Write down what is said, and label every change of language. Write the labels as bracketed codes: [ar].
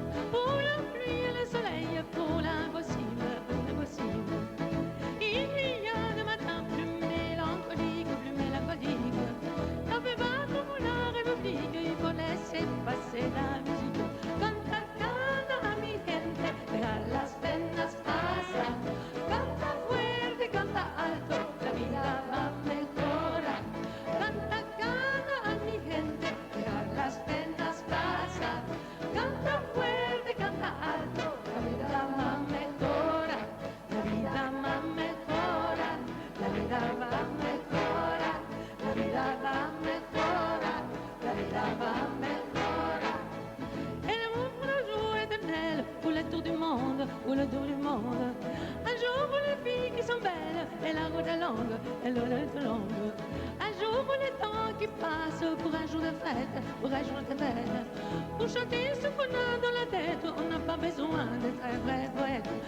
[fr] Pour la pluie et le soleil, pour l'impossible, l'impossible. Il y a de matins plus mélancoliques, plus mélancoliques. Ça fait battre pour la République, il faut laisser passer la musique. [es] Canta, canta, mi gente, deja las penas pasar. Canta fuerte, canta alto, la vida va a mejorar. Canta, canta, mi gente, deja las penas pasar. Canta fuerte, canta alto, la vida va a mejorar. La vida va a mejorar, la vida va a mejorar, la vida va a mejorar, la vida va a mejorar. [fr] Et l'amour pour le jour éternel, pour le tour du monde, pour le tour du monde. Un jour pour les filles qui sont belles, et la route est longue, et l'eau est longue. Un jour pour les temps qui passent, pour un jour de fête, pour un jour de fête. Pour chanter ce qu'on a dans la tête, on n'a pas besoin d'être un vrai poète.